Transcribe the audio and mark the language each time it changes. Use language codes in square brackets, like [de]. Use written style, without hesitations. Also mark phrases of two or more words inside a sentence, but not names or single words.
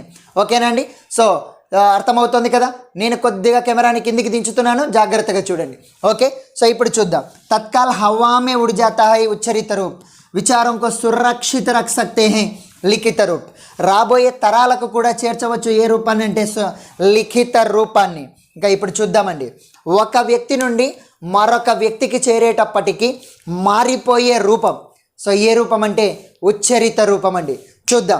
[te] ఓకేనండి. సో అర్థమవుతుంది కదా. నేను కొద్దిగా కెమెరాని కిందికి దించుతున్నాను, జాగ్రత్తగా చూడండి. ఓకే, సో ఇప్పుడు చూద్దాం. [hi] तत्काल हवा में उड़ जाता है उच्चरित रूप, विचारों को सुरक्षित रख सकते हैं लिखित रूप. [te] రాబోయే తరాలకు కూడా చేర్చవచ్చు ఏ రూపాన్ని అంటే లిఖిత రూపాన్ని. ఇంకా ఇప్పుడు చూద్దామండి. ఒక వ్యక్తి నుండి మరొక వ్యక్తికి చేరేటప్పటికి మారిపోయే రూపం. సో ఏ రూపం అంటే ఉచ్చరిత రూపం అండి. చూద్దాం.